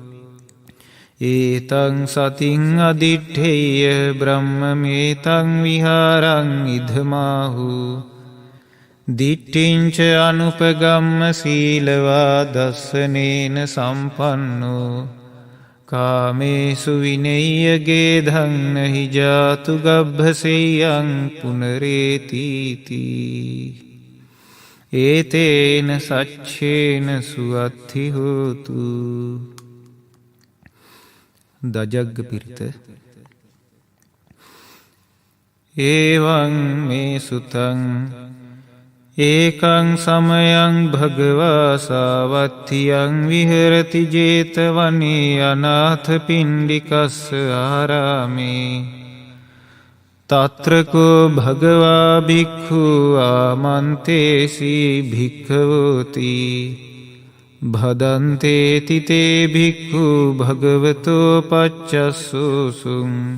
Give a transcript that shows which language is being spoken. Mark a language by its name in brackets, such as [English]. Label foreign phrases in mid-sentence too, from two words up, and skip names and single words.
[Pali] ඒතං සතින් අදිට්ඨේය බ්‍රහ්මමේතං විහාරං ඉධමාහු දිට්ඨිංච අනුපගම්ම සීලවා දස්සනේන සම්පන්නෝ කාමේසු විනෙය්‍යගේ ධන්නහි ජාතු ගබ්භසෙයං පුනරේතිති ඒතේන සච්චේන සුවත්ති හෝතු. [Sinhala] දජග්ග පිරිත. [Pali] ඒවං මේ සුතං ඒකං සමයං භගවා සාවත්තියං විහෙරති ජේතවනේ අනාථපිණ්ඩිකස්ස ආරාමේ තත්‍රකෝ භගවා භික්ඛු ආමන්තේසී භික්ඛවෝති භදන්තේති තේ භික්ඛු භගවතෝ පච්චස්සෝසුං